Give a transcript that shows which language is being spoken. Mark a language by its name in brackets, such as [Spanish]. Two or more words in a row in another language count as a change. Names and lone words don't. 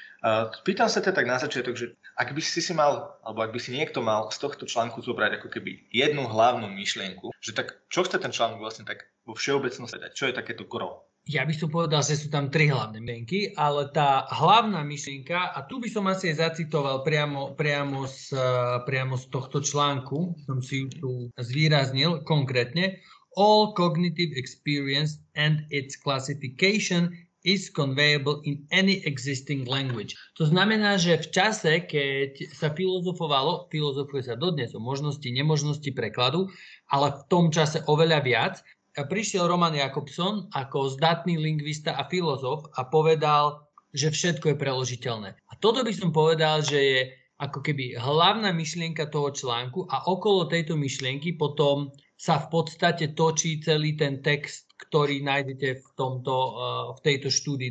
[Slovak] Pýtam sa teda tak na začiatok, že ak by si mal, alebo ak by si niekto mal z tohto článku zobrať ako keby jednu hlavnú myšlienku, že tak čo chce ten článok vlastne tak vo všeobecnosti dať? Čo je takéto gro? Ja by som povedal, že sú tam tri hlavné myšlienky, ale tá hlavná myšlienka, a tu by som asi zacitoval priamo z tohto článku, som si ju tu zvýraznil konkrétne, [English] all cognitive experience and its classification is conveyable in any existing language. [Slovak] To znamená, že v čase, keď sa filozofuje sa dodnes o možnosti, nemožnosti prekladu, ale v tom čase oveľa viac, prišiel Roman Jakobson ako zdatný lingvista a filozof a povedal, že všetko je preložiteľné. A toto by som povedal, že je ako keby hlavná myšlienka toho článku a okolo tejto myšlienky potom sa v podstate točí celý ten text, ktorý nájdete v tejto štúdii.